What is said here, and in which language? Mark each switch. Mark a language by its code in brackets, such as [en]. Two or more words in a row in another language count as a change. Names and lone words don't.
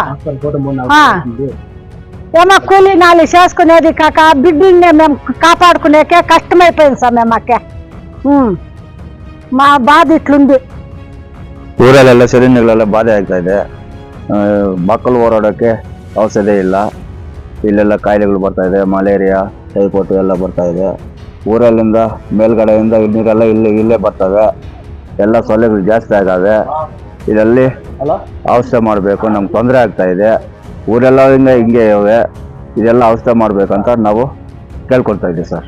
[te] ఏమో కూలీ నాలుగు చేసుకునేది కాక బిడ్డల్ని మేము కాపాడుకునేకే కష్టమైపోయింది స్వామి మాకే మా బాధ ఇట్లుంది [kn] ಊರಲ್ಲೆಲ್ಲ ಚರಂಡಿಗಳೆಲ್ಲ ಬಾಧೆ ಆಗ್ತಾ ಇದೆ ಮಕ್ಕಳು ಓಡಾಡೋಕ್ಕೆ ಔಷಧಿ ಇಲ್ಲ ಇಲ್ಲೆಲ್ಲ ಕಾಯಿಲೆಗಳು ಬರ್ತಾ ಇದೆ ಮಲೇರಿಯಾ ಟೈಫಾಯ್ಡ್ ಎಲ್ಲ ಬರ್ತಾ ಇದೆ ಊರಲ್ಲಿಂದ ಮೇಲ್ಗಡೆಯಿಂದ ನೀರೆಲ್ಲ ಇಲ್ಲೇ ಬರ್ತವೆ ಎಲ್ಲ ಸೊಳ್ಳೆಗಳು ಜಾಸ್ತಿ ಆಗವೆ ಇದರಲ್ಲಿ ಔಷಧ ಮಾಡಬೇಕು ನಮ್ಗೆ ತೊಂದರೆ ಆಗ್ತಾ ಇದೆ ಊರೆಲ್ಲ ಹಿಂಗೆ ಇವೆ ಇದೆಲ್ಲ ಔಷಧ ಮಾಡ್ಬೇಕಂತ ನಾವು ಕೇಳ್ಕೊಳ್ತಾ ಇದ್ದೀವಿ ಸರ್